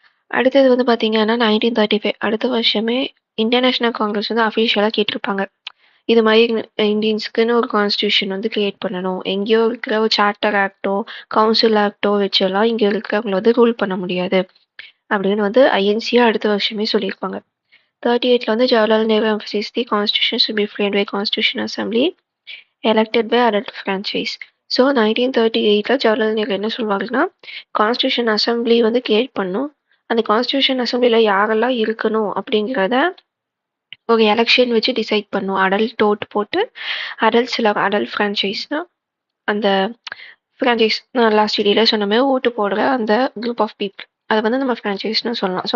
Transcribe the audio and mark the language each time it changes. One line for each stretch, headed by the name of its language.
Tamil: அடுத்தது வந்து பார்த்தீங்கன்னா 1935 அடுத்த வருஷமே இந்தியன் நேஷனல் காங்கிரஸ் வந்து அஃபிஷியலாக கேட்டிருப்பாங்க. இது மாதிரி இந்தியன்ஸ்க்குன்னு ஒரு கான்ஸ்டியூஷன் வந்து கிரியேட் பண்ணணும். எங்கேயோ இருக்கிற ஒரு சார்ட்டர் ஆக்டோ கவுன்சில் ஆக்டோ வச்செல்லாம் இங்கே இருக்கிறவங்களை வந்து ரூல் பண்ண முடியாது அப்படின்னு வந்து ஐஎன்சியாக அடுத்த வருஷமே சொல்லியிருப்பாங்க. 38ல் வந்து
English: Jawaharlal Nehru emphasized the constitution should be framed by constitution assembly elected by adult franchise.
Tamil: So 1938ல் Jawaharlal Nehru என்ன சொல்லுவாங்கன்னா கான்ஸ்டியூஷன் அசம்பிளி வந்து கிரியேட் பண்ணும். அந்த கான்ஸ்டியூஷன் அசம்பிளியில் யாரெல்லாம் இருக்கணும் அப்படிங்கிறத ஒரு எலெக்ஷன் வச்சு டிசைட் பண்ணும். அடல்ட் ஓட்டு போட்டு அடல்ட் ஃப்ரான்ச்சைஸ்னா அந்த ஃப்ரான்ச்சைஸ் நான் லாஸ்ட் வீடியோவில் சொன்ன மாதிரி ஓட்டு போடுற அந்த குரூப் ஆஃப் பீப்புள் அதை வந்து நம்ம ஃப்ரான்ச்சைஸ்னு சொல்லலாம்.